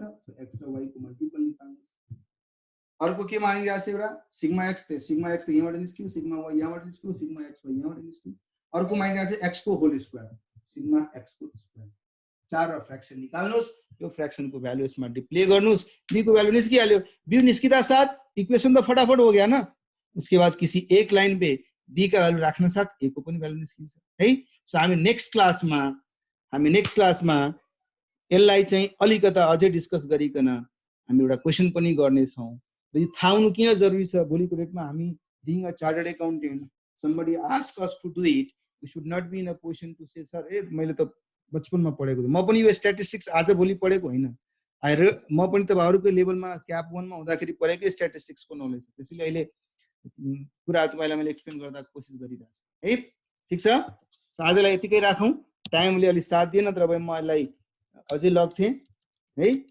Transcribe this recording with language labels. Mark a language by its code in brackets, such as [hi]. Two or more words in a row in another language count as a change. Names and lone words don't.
[ne] x र y को मल्टिपल निकाल्नुस्। अर्को के मागिरहेछ, एउटा सिग्मा x त यहाँबाट निस्क्यो, सिग्मा y यहाँबाट निस्क्यो, सिग्मा xy यहाँबाट निस्क्यो। अर्को मागिरहेछ x को [en] whole square, [ne] सिग्मा x को स्क्वायर। चार र फ्र्याक्सन निकाल्नुस्। यो फ्र्याक्सन को भ्यालु यसमा डिप्ले गर्नुस्। b को भ्यालु निस्किहाल्यो। b निस्किदा साथ [hi] इक्वेशन तो फटाफट हो गया ना। उसके बाद किसी एक लाइन पे b का भ्यालु [ne] राख्न साथ a को पनि भ्यालु निस्किन्छ है। सो हामी [en] next class [ne] यसलाई चाहिँ अलिकता अझै डिस्कस गरिकन हामी एउटा क्वेशन पनि गर्ने छौं। र यो थाहा हुनु किन जरुरी छ, भोलिको डेटमा हामी [en] being a chartered accountant, somebody ask us to do it, we should not be in a position to say sir [ne] ए मैले त बचपनमा पढेको थिएँ, म पनि यो स्ट्याटिस्टिक्स आज भोलि पढेको हैन। म पनि तपाईहरुको लेभलमा क्याप 1 मा हुँदाखेरि पढेकै स्ट्याटिस्टिक्सको नलेज छ। त्यसैले अहिले कुरा तपाईलाई मैले एक्सप्लेन गर्दा कोसिस गरिरहेको छु है। ठीक छ, आजलाई यतिकै राखौं। टाइमले अलि साथ दिएन, तर म यसलाई अझै लग्थे है।